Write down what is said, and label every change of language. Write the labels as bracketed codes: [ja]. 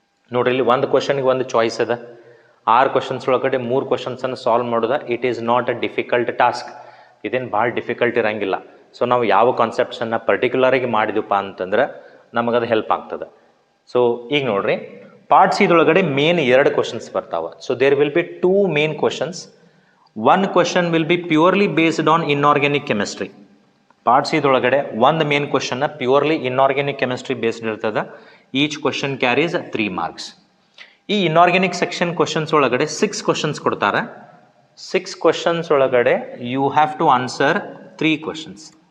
[kn] ನೋಡ್ರಿ, ಇಲ್ಲಿ ಒಂದು ಕ್ವಶನ್ಗೆ 1 ಚಾಯ್ಸ್ ಅದ. 6 ಕ್ವಶನ್ಸ್ ಒಳಗಡೆ 3 ಕ್ವಶನ್ಸನ್ನು ಸಾಲ್ವ್ ಮಾಡೋದು [en] It is not a difficult task. [kn] ಇದೇನು ಭಾಳ ಡಿಫಿಕಲ್ಟ್ ಇರಂಗಿಲ್ಲ. ಸೊ ನಾವು ಯಾವ ಕಾನ್ಸೆಪ್ಟ್ಸನ್ನು ಪರ್ಟಿಕ್ಯುಲರಾಗಿ ಮಾಡಿದ್ವಪ್ಪ ಅಂತಂದ್ರೆ ನಮಗದು ಹೆಲ್ಪ್ ಆಗ್ತದೆ. ಸೊ ಈಗ ನೋಡ್ರಿ, ಪಾರ್ಟ್ ಸಿದೊಳಗಡೆ ಮೇನ್ 2 ಕ್ವಶನ್ಸ್ ಬರ್ತಾವೆ. [en] So there will be 2 main questions. 1 question will be purely based on inorganic chemistry. [kn] Part C ದೊಳಗಡೆ 1 main question purely inorganic chemistry based ಇರ್ತದೆ. [en] Each question carries 3 marks. [kn] ಈ inorganic section questions ಒಳಗಡೆ 6 questions ಕೊಡ್ತಾರೆ. [en] 6 questions ಒಳಗಡೆ you have to answer 3 questions.